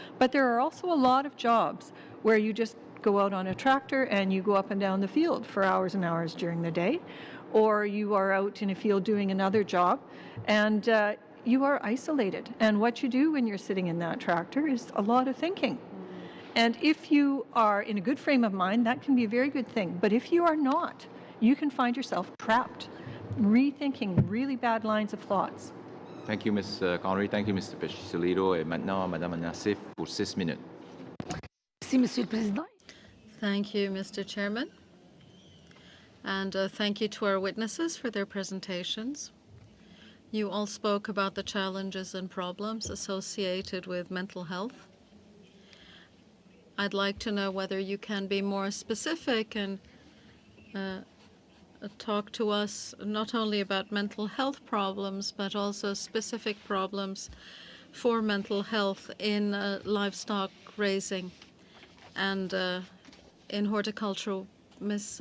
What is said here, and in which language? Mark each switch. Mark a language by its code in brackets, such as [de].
[en] But there are also a lot of jobs where you just go out on a tractor and you go up and down the field for hours and hours during the day, or you are out in a field doing another job, and you are isolated. And what you do when you're sitting in that tractor is a lot of thinking. And if you are in a good frame of mind, that can be a very good thing. But if you are not, you can find yourself trapped, rethinking really bad lines of thoughts. Thank you, Ms. Connery. Thank you, Mr. Pechissolido. [fr] Et maintenant, Madame Nassif pour 6 minutes. Merci, Monsieur le Président. [en] Thank you, Mr. Chairman. And thank you to our witnesses for their presentations. You all spoke about the challenges and problems associated with mental health. I'd like to know whether you can be more specific and talk to us not only about mental health problems, but also specific problems for mental health in livestock raising and in horticulture. Ms.